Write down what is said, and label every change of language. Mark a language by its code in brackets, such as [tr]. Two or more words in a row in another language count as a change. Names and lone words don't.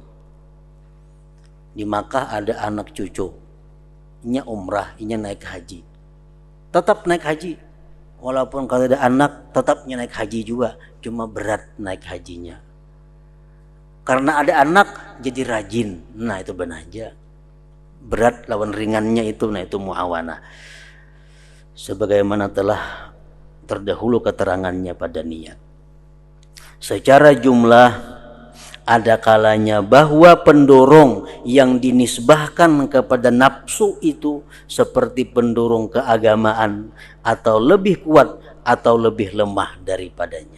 [bjn] Di Makkah ada anak cucu, inya umrah, inya naik haji. Tetap naik haji. Walaupun kalau ada anak tetapnya naik haji juga, cuma berat naik hajinya. Karena ada anak jadi rajin. Nah itu benar aja. Berat lawan ringannya itu, nah itu muawanah. [id] Sebagaimana telah terdahulu keterangannya pada niat. Secara jumlah ada kalanya bahwa pendorong yang dinisbahkan kepada nafsu itu seperti pendorong keagamaan atau lebih kuat atau lebih lemah daripadanya.